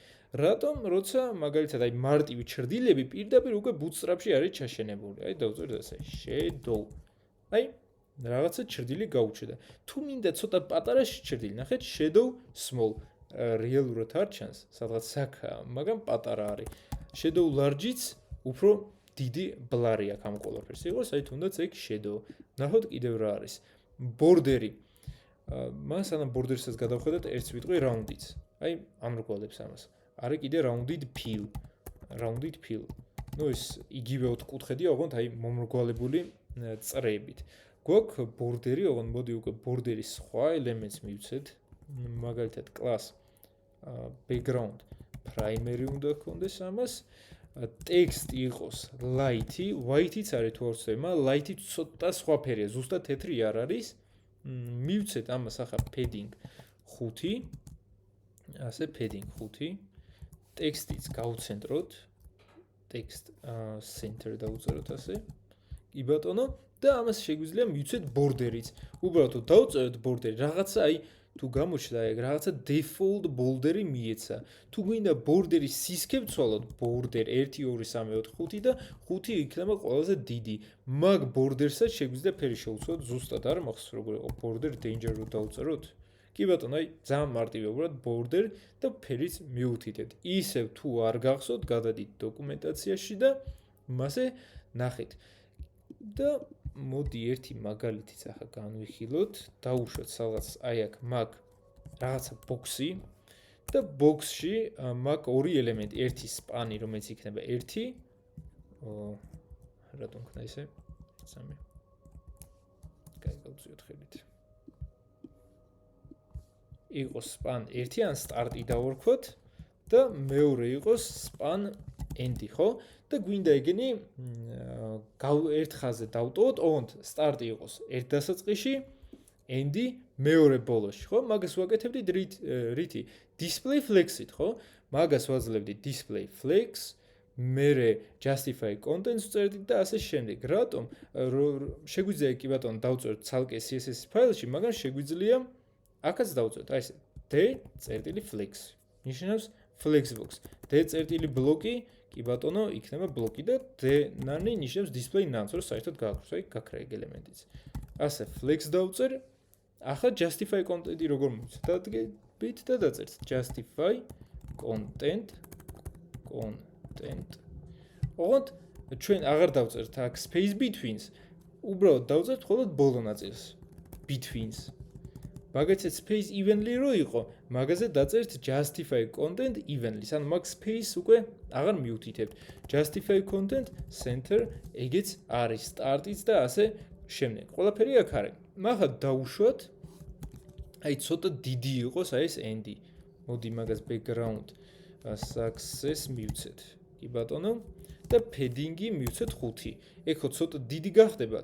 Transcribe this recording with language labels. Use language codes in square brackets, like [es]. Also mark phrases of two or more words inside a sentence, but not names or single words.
[ka] რატომ? როცა მაგალითად აი მარტივი ჩრდილები პირდაპირ უკვე bootstrap-ში არის ჩაშენებული. აი დავწერთ ასე shadow. აი რაღაცა ჩრდილი გაუჩნდა. თუ მინდა ცოტა პატარა ჩრდილი, ნახეთ [en] shadow small. [ka] რეალურად არ ჩანს, სადღაც საქაა, მაგრამ პატარა არის. [en] shadow large- [ka] იც უფრო დიდი blurry აქვს ამ ყველაფერს. იყოს აი თუნდაც ეგ shadow. ნახოთ კიდევ რა არის. border-ი. მას ანუ border-საც გადავხედოთ ერთს ვიტყვი round-იც. აი ამრგვალებს ამას. არის კიდე [en] rounded fill. rounded fill. [ka] ნუ ეს იგივე ოთხკუთხედია, ოღონდ აი მომრგვალებული წრეებით. გვაქვს border-ი, ოღონდ მოდი უკვე border-ის სხვა ელემენტს მივცეთ. მაგალითად [en] class background primary [ka] უნდა გქონდეს ამას. text იყოს light-ი, white-იც არის თუ არ ვცდები, light-ი ცოტა სხვა ფერია, ზუსტად თეთრი არ არის. მივცეთ ამას ახლა padding 5. ასე padding 5. text-იც გავცენტროთ. [en] text center [ka] დავუწეროთ ასე. კი ბატონო, და ამას შეგვიძლია მივცეთ border-იც. უბრალოდ თუ დავწეროთ border-ი, რაღაცა აი თუ გამოჩნდა ეგ რაღაცა [en] default border- [ka] ი მიეცა. თუ გვინდა border-ის სისქე ვცვალოთ, border 1 2 3 4 5 და 5 იქნება ყველაზე დიდი. მაგ border-საც შეგვიძლია ფერი შევცვალოთ ზუსტად არ მახსოვს როგორ იყო [en] border danger- [ka] ro დავწეროთ. კი ბატონო, აი ძალიან მარტივია უბრალოდ border და ფერიც მიუთითეთ. ისევ თუ არ გახსოვთ, გადადით დოკუმენტაციაში და მასე ნახეთ. და მოდი ერთი მაგალითიც ახლა განვიხილოთ, დავუშვათ სადღაც აი აქ მაგ რაღაცა box-ი და box-ში მაგ ორი ელემენტი, ერთი span-ი, რომელიც იქნება 1 რატომ ხნა ისე 3 კაი გავწიოთ ხელით იყოს span 1 ან start-ი დავარქვათ და მეორე იყოს [en] span end- [ka] ი, ხო? და გვინდა ეგენი ერთ ხაზზე დავტოვოთ, ოღონდ სტარტი იყოს ერთ დასაწყისში, end-ი მეორე ბოლოში, ხო? მაგას ვაკეთებდით რითი? [en] display flex- [ka] ით, ხო? მაგას ვაძლევდით [en] display flex, [ka] მერე [en] justify contents [ka] ვწერდით და ასე შემდეგ. რატომ? შეგვიძლია კი ბატონო დავწეროთ ცალკე CSS ფაილში, მაგრამ შეგვიძლია აქაც დავწეროთ, აი ესე d.flex. ნიშნავს flexbox. d.block-ი კი ბატონო, იქნება ბლოკი და d-ნანი ნიშნავს [en] display none, [ka] რომ საერთოდ გააქვს, აი გაქრა ეგ ელემენტიც. ასე flex დავწერ. ახლა [en] justify content- [ka] ი როგორ მოვიცეთ? დადგებით და დაწერთ [en] justify content. [ka] ოღონდ ჩვენ აღარ დავწერთ აქ [en] space betweens. [ka] უბრალოდ დავწერთ მხოლოდ ბოლო ნაწილს. betweens. მაგაცაც [en] space evenly [ka] რო იყო, მაგაზე დაწერთ [en] justify content evenly. [ka] ანუ მაგ space უკვე აღარ მიუთითებთ. [en] justify content center [ka] ეგეც არის start-იც და ასე შემდეგ. ყველაფერი აქ არის. მაგა დავუშვათ. აი ცოტა დიდი იყოს აი ეს end-ი. მოდი მაგას [en] background success [ka] მივცეთ. კი ბატონო. და padding-ი მივცეთ 5. ეგ ხო ცოტა დიდი გახდება.